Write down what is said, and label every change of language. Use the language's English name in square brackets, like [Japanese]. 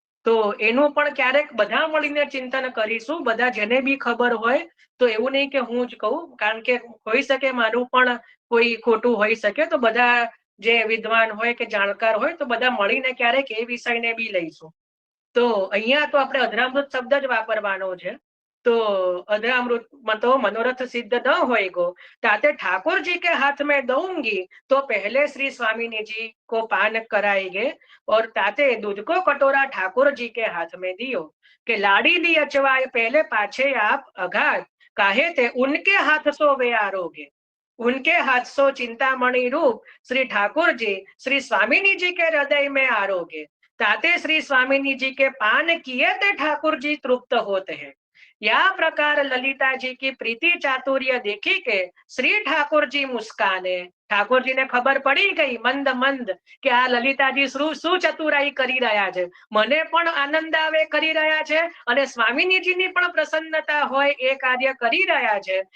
[Gujarati] તો એનું પણ ક્યારેક બધા મળીને ચિંતન કરીશું, બધા જેને બી ખબર હોય. તો એવું નહીં કે હું જ કહું, કારણ કે હોઈ શકે મારું પણ કોઈ ખોટું હોઈ શકે, તો બધા જે વિદ્વાન હોય કે જાણકાર હોય તો બધા મળીને ક્યારેક એ વિષયને બી લઈશું. તો અહીંયા તો આપણે અધરામૃત શબ્દ જ વાપરવાનો છે. [Hindi] तो अधरामृत तो मनोरथ सिद्ध न होएगो, ताते ठाकुर जी के हाथ में दूंगी तो पहले श्री स्वामी जी को पान कराएंगे और ताते दूध को कटोरा ठाकुर जी के हाथ में दियो कि लाड़ी दी अचवाए पहले पाछे आप अघात काहे ते उनके हाथ सो वे आरोगे, उनके हाथ सो चिंतामणि रूप श्री ठाकुर जी श्री स्वामी जी के हृदय में आरोगे, ताते श्री स्वामी जी के पान किए ते ठाकुर जी तृप्त होते हैं। या प्रकार ललिता जी की प्रीति चातुर्य देखी के श्री ठाकुर जी मुस्काने, ठाकुर जी ने खबर पड़ी गई मंद मंद [Gujarati] કે આ લલિતાજી શું ચતુરાઈ કરી રહ્યા છે, મને પણ આનંદ આવે કરી રહ્યા છે અને સ્વામીજીની પણ પ્રસન્નતા હોય એ કાર્ય કરી રહ્યા છે.